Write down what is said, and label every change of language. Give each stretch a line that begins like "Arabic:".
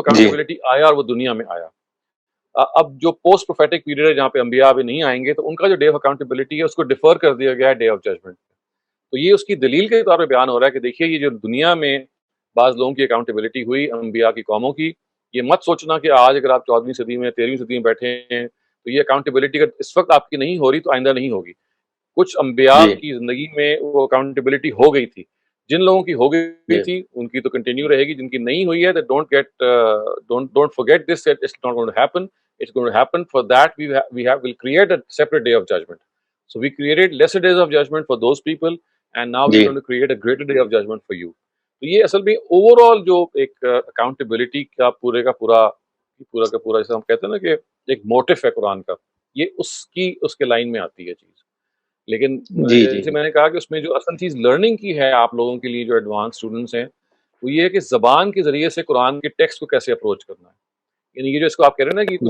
Urdu: Accountability آیا اور وہ دنیا میں آیا۔ اب جو پوسٹ پروفیٹک پیریڈ ہے جہاں پہ انبیاء ابھی نہیں آئیں گے، تو ان کا جو ڈے آف اکاؤنٹیبلٹی ہے اس کو ڈیفر کر دیا گیا ہے ڈے آف ججمنٹ۔ تو یہ اس کی دلیل کے طور پہ بیان ہو رہا ہے کہ دیکھیے یہ جو دنیا میں بعض لوگوں کی اکاؤنٹیبلٹی ہوئی انبیاء کی قوموں کی، یہ مت سوچنا کہ آج اگر آپ 14ویں صدی میں 13ویں صدی میں بیٹھے ہیں تو یہ اکاؤنٹیبلٹی اگر اس وقت آپ کی نہیں ہو رہی تو آئندہ نہیں ہوگی۔ کچھ انبیاء جی کی زندگی میں وہ اکاؤنٹیبلٹی ہو گئی تھی، جن لوگوں کی ہو گئی جی تھی ان کی تو کنٹینیو رہے گی، جن کی نہیں ہوئی ہے
English: Don't forget this, that it's not going to happen. It's going to happen. For that we'll create a separate day of judgment. So we created lesser days of judgment for those people, and now we're
Urdu: جی
English: going to create a greater day of judgment for you.
Urdu: تو یہ اصل میں over all جو ایک accountability کا پورے کا پورا جیسے ہم کہتے ہیں نا کہ ایک موٹف ہے قرآن کا، یہ اس کے لائن میں آتی ہے چیز۔ لیکن جی جی جیسے میں نے کہا کہ اس میں جو اصل چیز لرننگ کی ہے آپ لوگوں کے لیے جو ایڈوانس اسٹوڈنٹس ہیں، وہ یہ ہے کہ زبان کے ذریعے سے قرآن کے ٹیکسٹ کو کیسے اپروچ کرنا ہے۔ یعنی یہ جو اس کو آپ کہہ رہے ہیں نا کہ کچھ